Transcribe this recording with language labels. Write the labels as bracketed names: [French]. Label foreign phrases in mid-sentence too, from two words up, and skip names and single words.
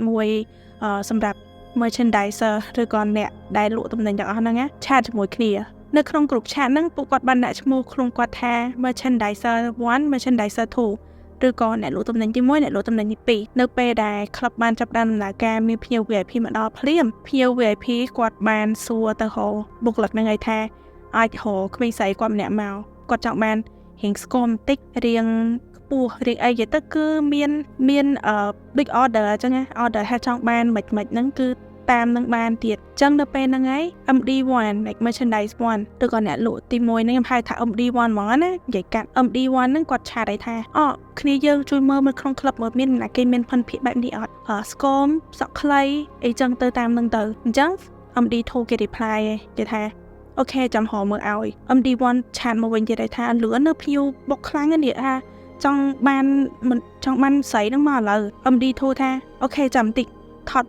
[Khmer] មួយសម្រាប់ merchandiser ឬក៏អ្នកដែលលក់ទំនិញទាំងអស់ហ្នឹងឆាតជាមួយគ្នានៅក្នុងក្រុមឆាតហ្នឹងពួកគាត់បានដាក់ឈ្មោះខ្លួនគាត់ថា merchandiser 1 merchandiser 2ឬក៏អ្នកលក់ទំនិញទី1អ្នកលក់ទំនិញទី2នៅពេលដែលក្លឹបបានចាប់ផ្ដើមដំណើរការមានភ្ញៀវ VIP មកដល់ភ្លាមភ្ញៀវ VIP គាត់បានសួរទៅហៅបុគ្គលិកហ្នឹងឲ្យថាអាចហៅក្មេងស្រីគាត់ម្នាក់មកគាត់ចង់បានរៀងស្គមបន្តិចរៀងខ្ពស់រៀងអីទៅគឺមាន [English] big order [Khmer] អញ្ចឹងណា order ថាចង់បានមិនហ្នឹងគឺតាមនឹងបានទៀតអញ្ចឹងនៅពេលហ្នឹងហើយ MD1 [English] like merchandise 1 [Khmer] ឬក៏អ្នកលក់ ទី1ហ្នឹងខ្ញុំហៅថា MD1 ហ្មងណានិយាយកាត់ MD1 ហ្នឹងគាត់ឆាតឲ្យថាគ្នាយើងជួយមើលក្នុងក្លឹបមើលមានអ្នកគេមានផនភាគបែបនេះអត់ស្គមសក់ខ្លីអីចឹងទៅតាមនឹងទៅអញ្ចឹង MD2 គេ reply គេថាអូខេចាំហៅមើលឲ្យ MD1 ឆាតមកវិញទៀតថាលឿននៅភ្ញៀវបុកខ្លាំងនេះថាចង់បានស្រីហ្នឹងមកឥឡូវ MD2 ថាអូខេចាំបន្តិចថត